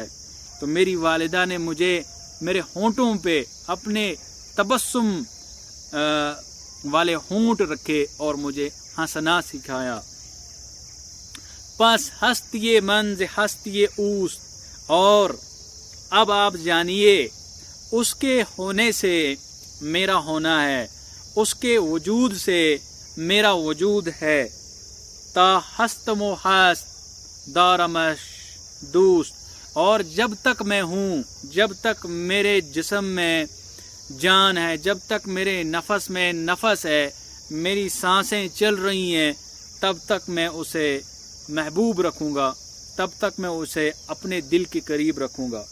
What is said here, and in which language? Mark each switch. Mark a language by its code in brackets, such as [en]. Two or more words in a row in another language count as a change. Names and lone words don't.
[ur] تو میری والدہ نے مجھے میرے ہونٹوں پہ اپنے تبسم والے ہونٹ رکھے اور مجھے ہنسنا سکھایا. [fa] پس ہستیے منز ہستیے اوست، [ur] اور اب آپ جانیے اس کے ہونے سے میرا ہونا ہے، اس کے وجود سے میرا وجود ہے. [fa] تا ہستم و ہست دارمش دوست، [ur] اور جب تک میں ہوں، جب تک میرے جسم میں جان ہے، جب تک میرے نفس میں نفس ہے، میری سانسیں چل رہی ہیں، تب تک میں اسے محبوب رکھوں گا، تب تک میں اسے اپنے دل کے قریب رکھوں گا.